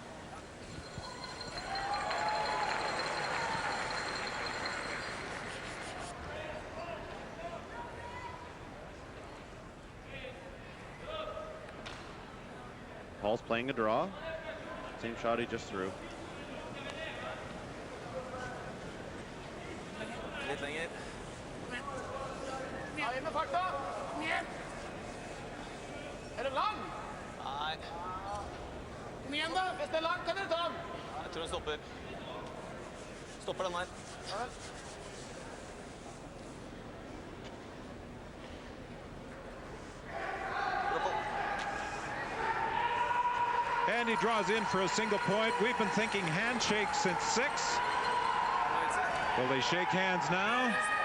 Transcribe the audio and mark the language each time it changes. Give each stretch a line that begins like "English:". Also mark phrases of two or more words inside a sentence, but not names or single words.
English: Paul's playing a draw. Same shot he just threw.
Norwegian: Litt lenger. Ja, inn med fakta. Kom igjen. Er den lang? Nei. Kom igjen da. Hvis den er lang, kan dere ta den. Jeg tror den stopper. Stopper den her. Ja.
English: And he draws in for a single point. We've been thinking handshake since 6. Will they shake hands now?